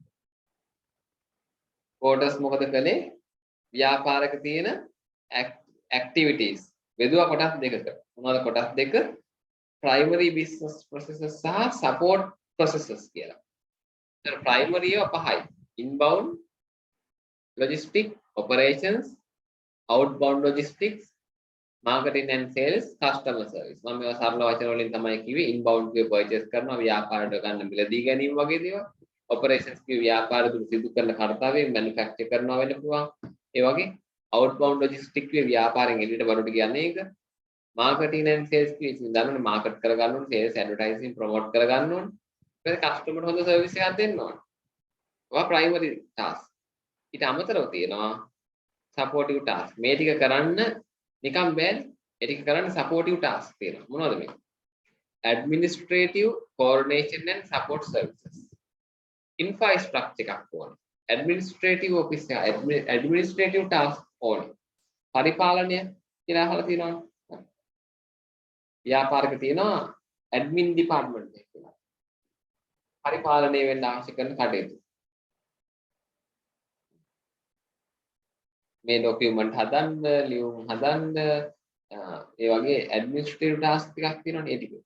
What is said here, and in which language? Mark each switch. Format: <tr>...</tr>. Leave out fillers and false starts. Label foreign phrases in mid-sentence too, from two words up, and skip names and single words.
<si>පෝටර්ස් මොකද කළේ? ව්‍යාපාරක තියෙන ඇක්ටිවිටීස් බෙදුවා කොටස් දෙකකට. මොනවද කොටස් දෙක?</si> <en>primary business processes</en> <si>සහ</si> <en>support processes</en> <si>කියලා. ඒතර primary ඒවා පහයි.</si> <en>inbound logistics, operations, outbound logistics, marketing and sales, customer service.</en> <si>මම මේවා සරල වචන වලින් තමයි කිව්වේ. inbound කිය purchase කරනවා ව්‍යාපාරයට ගන්න මිලදී ගැනීම වගේ දේවල්. operations කිය ව්‍යාපාර දුරු සිදු කරන කර්තව්‍ය manufacture කරනවා වෙන්න පුළුවන්. ඒ වගේ</si> <en>outbound logistics</en> <si>කිය ව්‍යාපාරයෙන් එළියට බඩට කියන්නේ ඒක.</si> <en>marketing and sales</en> <si>කිය ඉතින් දන්නවනේ market කර ගන්න ඕනේ,</si> <en>sales advertising promote</en> <si>කර ගන්න ඕනේ. ඊට පස්සේ customer හොඳ service එකක් දෙන්න ඕනේ. ඔය</si> <en>primary task.</en> <si>ඊට අමතරව තියෙනවා</si> <en>supportive task.</en> <si>මේ ටික කරන්න නිකම් බෑනේ. ඒ ටික කරන්න</si> <en>supportive task</en> <si>තියෙනවා. මොනවද මේ?</si> <en>administrative coordination and support services.</en> <si>infrastructure එකක් ඕනේ.</si> <en>administrative office</en> <si>එක</si> <en>administrative task</en> <si>ඕනේ. පරිපාලනය කියලා අහලා තියෙනවනේ. ව්‍යාපාරික තියෙනවා</si> <en>admin department</en> <si>එක කියලා. පරිපාලනය වෙන්න අවශ්‍ය කරන කටයුතු. මේ ડોකියුමන්ට් හදන්න, ලියුම් හදන්න, ඒ වගේ</si> <en>administrative task</en> <si>ටිකක් තියෙනවනේ ඒ ටික.</si>